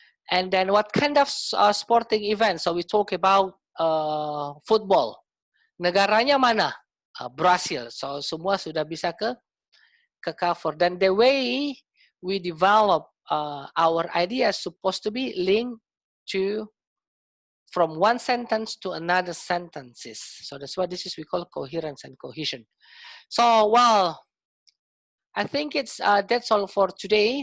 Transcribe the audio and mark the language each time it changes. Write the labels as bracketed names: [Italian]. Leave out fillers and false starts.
[English] And then what kind of sporting event? So we talk about football. [Indonesian] Negaranya mana? Brazil. So semua sudah bisa ke cover. Dan [English] the way we develop our ideas supposed to be linked to from one sentence to another sentences. So that's what this is we call coherence and cohesion. So well, I think it's that's all for today.